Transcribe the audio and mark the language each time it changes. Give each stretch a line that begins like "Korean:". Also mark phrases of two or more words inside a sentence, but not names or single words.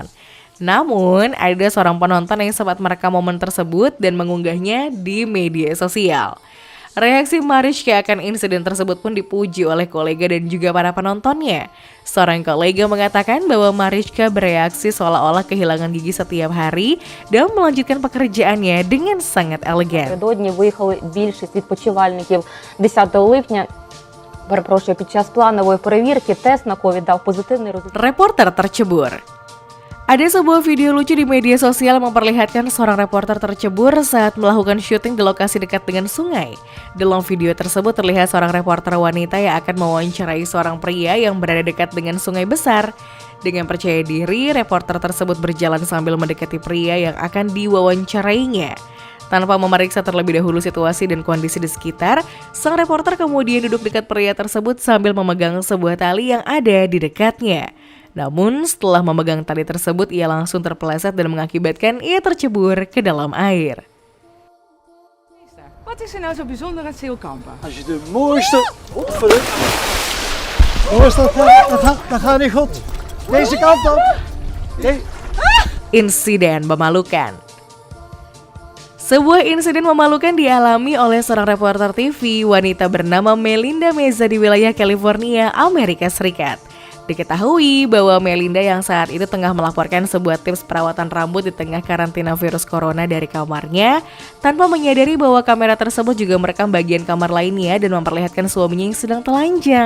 Indonesian: Namun, ada seorang penonton yang sempat merekam momen tersebut dan mengunggahnya di media sosial. Reaksi Marichka akan insiden tersebut pun dipuji oleh kolega dan juga para penontonnya. Seorang kolega mengatakan bahwa Marichka bereaksi seolah-olah kehilangan gigi setiap hari dan melanjutkan pekerjaannya dengan sangat elegan.
Ukrainian: Напередодні виїхали більшість відпочивальників 10 липня. Під час планової перевірки тест на ковід дав позитивний результат.
Indonesian: Reporter tercebur. Ada sebuah video lucu di media sosial memperlihatkan seorang reporter tercebur saat melakukan syuting di lokasi dekat dengan sungai. Dalam video tersebut terlihat seorang reporter wanita yang akan mewawancarai seorang pria yang berada dekat dengan sungai besar. Dengan percaya diri, reporter tersebut berjalan sambil mendekati pria yang akan diwawancarainya. Tanpa memeriksa terlebih dahulu situasi dan kondisi di sekitar, sang reporter kemudian duduk dekat pria tersebut sambil memegang sebuah tali yang ada di dekatnya. Namun setelah memegang tali tersebut ia langsung terpeleset dan mengakibatkan ia tercebur ke dalam air.
Dutch: Wat is er nou zo bijzonder aan zeilkampen? Als je de mooiste... dat gaat niet goed. Deze kant op.
Indonesian: Insiden memalukan. Sebuah insiden memalukan dialami oleh seorang reporter TV wanita bernama Melinda Meza di wilayah California, Amerika Serikat. Diketahui bahwa Melinda yang saat itu tengah melaporkan sebuah tips perawatan rambut di tengah karantina virus corona dari kamarnya, tanpa menyadari bahwa kamera tersebut juga merekam bagian kamar lainnya dan memperlihatkan suaminya yang sedang telanjang.